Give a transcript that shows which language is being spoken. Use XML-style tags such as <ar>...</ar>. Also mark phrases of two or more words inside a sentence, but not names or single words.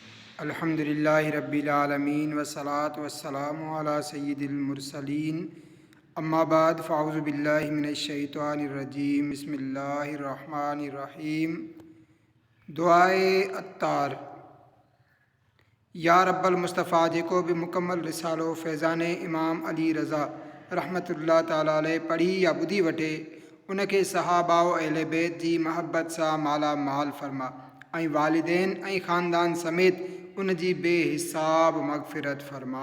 <ar>الحمد لله رب العالمين والصلاة والسلام على سيد المرسلين أما بعد فأعوذ بالله من الشيطان الرجيم بسم الله الرحمن الرحيم.</ar> <sd>दुआए अत्तार। या</sd> <ar>رب المصطفى</ar> <sd>जेको भी मुकम्मल रिसालो फैज़ान इमाम अली रज़ा</sd> <ar>رحمة الله تعالى عليه</ar> <sd>पढ़ी या ॿुधी वठे उनखे सहाबा व अहले बैत जी महबत सां माला माल फरमा ऐं वालिदैन ऐं ख़ानदान समेत उन जी बेहिसाब मग़फ़िरत फरमा।</sd>